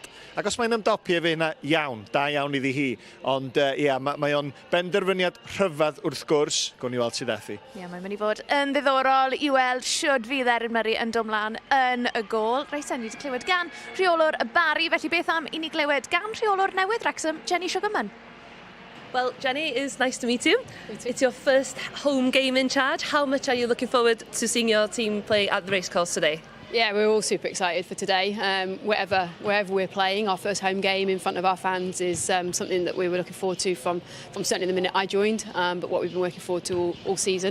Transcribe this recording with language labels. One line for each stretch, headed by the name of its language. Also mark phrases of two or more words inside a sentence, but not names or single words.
Welsh: Ac os mae'n ymdopi efo hynna, iawn, da iawn iddi hi. Ond ie, mae o'n benderfyniad rhyfedd wrth gwrs, gwn i i weld sydd ethu. Ie, mae'n mynd i fod yn ddiddorol i weld siwrd fydd Erin Murray yn dod mlaen yn y gol. Reit, ni wedi clywed gan rheolwr y Bari, felly beth am i ni glywed gan rheolwr newydd Wrexham, Jenny Sugarman.
English: Well, Jenny, it's nice to meet you. It's your first home game in charge. How much are you looking forward to seeing your team play at the racecourse today? Yeah, we're all super excited for today. Wherever we're playing, our first home game in front of our fans is something that we were looking forward to from certainly the minute I joined, but what we've been working forward to all season.